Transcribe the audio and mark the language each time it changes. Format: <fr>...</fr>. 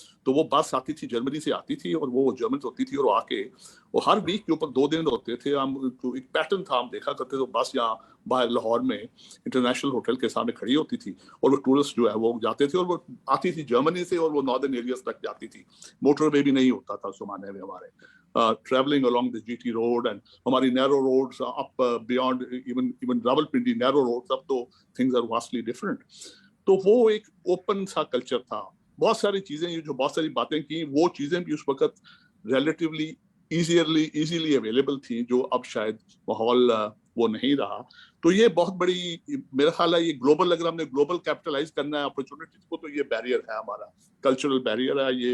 <ur>تو وہ بس آتی تھی, جرمنی سے آتی تھی, اور وہ جرمن ہوتی تھی, اور آ کے وہ ہر ویک کے اوپر 2 دن ہوتے تھے. ہم ایک پیٹرن تھا, ہم دیکھا کرتے تھے, بس یہاں باہر لاہور میں انٹرنیشنل ہوٹل کے سامنے کھڑی ہوتی تھی, اور وہ ٹورسٹ جو ہے وہ جاتے تھے, اور وہ آتی تھی جرمنی سے, اور وہ ناردرن ایریاز تک جاتی تھی. موٹر وے بھی نہیں ہوتا تھا اس زمانے میں ہمارے.</ur> <en>traveling along the GT road and</en> <ur>ہماری</ur> <en>narrow roads up beyond even Rawalpindi narrow roads,</en> <ur>اب تو</ur> <en>things are vastly different.</en> <ur>تو وہ ایک open سا culture تھا. بہت ساری چیزیں, جو بہت ساری باتیں کی, وہ چیزیں بھی اس وقت</ur> <en>relatively easily available</en> <ur>تھیں, جو اب شاید ماحول وہ نہیں رہا. تو یہ بہت بڑی, میرا خیال ہے یہ گلوبل, اگر ہم نے گلوبل کیپٹلائز کرنا ہے اپرچونٹیز کو, تو یہ بیریئر ہے ہمارا, کلچرل بیریئر ہے.</ur>